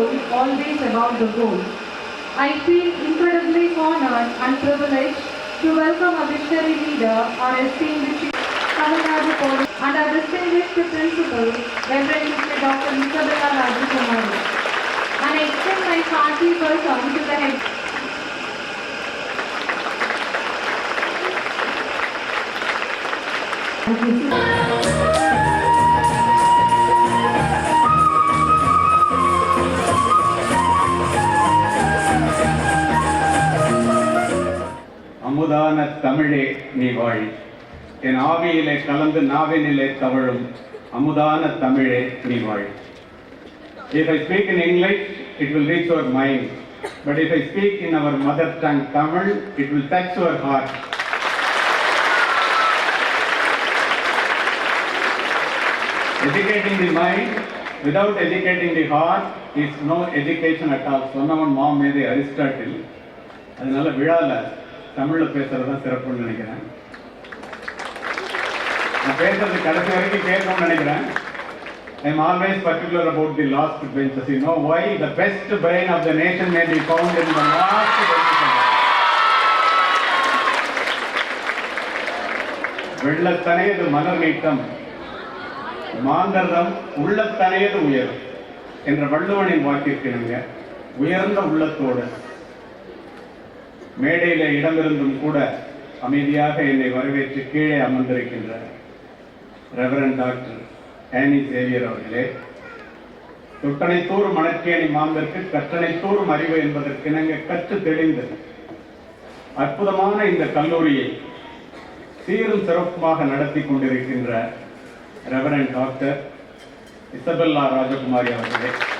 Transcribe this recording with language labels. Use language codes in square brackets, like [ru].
[en] always about the goal. I feel incredibly honored and privileged to welcome a visionary leader, our esteemed Chief Tamil Nadu Police and our distinguished principal, Reverend Dr. Isabella Rajakumari. And I extend my hearty welcome to the head. [ta] அமுதான தமிழே நீ வாழி, என் ஆவியிலே கலந்து நாவினிலே தவழும் அமுதான தமிழே நீ வாழி. [en] If I speak in English, it will reach your mind. But if I speak in our mother tongue Tamil, it will touch your heart. Educating the mind without educating the heart is no education at all. [ta] சொன்னவன் மாமேதை Aristotle. அதனால விழால தமிழ்ல பேசுறதுதான் சிறப்புன்னு நினைக்கிறேன். நான் பேசுறது கடைசி வரைக்கும் கேட்கணும்னு நினைக்கிறேன். [en] I am always particular about the last benches. You know why? The best brain of the nation may be found in the last benches. [ta] வெள்ளத்தனையது மலர் நீட்டம், மாந்தர்தம் உள்ளத்தனையது உயரும் என்ற வள்ளுவனின் வாக்கிற்கிணங்க உயர்ந்த உள்ளத்தோடு மேடையிலே இடமிருந்தும் கூட அமைதியாக என்னை வரவேற்று கீழே அமர்ந்திருக்கின்ற ரெவரண்ட் டாக்டர் ஆனி சேவியர் அவர்களே, தொட்டனைத்தோறும் மணற்கேணி மாந்தற்கு கற்றனைத்தோறும் அறிவு என்பதற்கிணங்க கற்று தெளிந்து அற்புதமான இந்த கல்லூரியை சீரும் சிறப்புமாக நடத்தி கொண்டிருக்கின்ற ரெவரண்ட் டாக்டர் இசபெல்லா ராஜகுமாரி அவர்களே,